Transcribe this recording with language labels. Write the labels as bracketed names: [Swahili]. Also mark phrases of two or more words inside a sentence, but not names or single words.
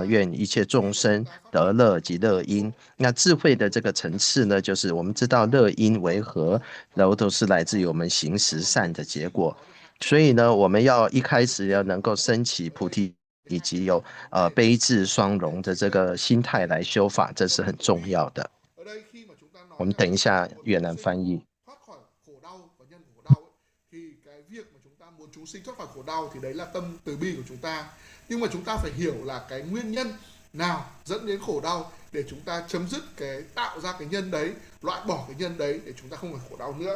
[Chinese] 愿一切众生得乐及乐因。那智慧的这个层次呢，就是我们知道乐因为何，然后都是来自于我们行十善的结果。所以呢，我们要一开始要能够升起菩提，以及有悲智双融的这个心态来修法，这是很重要的。我们等一下越南翻译。 [Vietnamese] Chúng sinh thoát khỏi khổ đau thì đấy là tâm từ bi của chúng ta, nhưng mà chúng ta phải hiểu là cái nguyên nhân nào dẫn đến khổ đau để chúng ta chấm dứt cái tạo ra cái nhân đấy, loại bỏ cái nhân đấy để chúng ta không phải khổ đau nữa.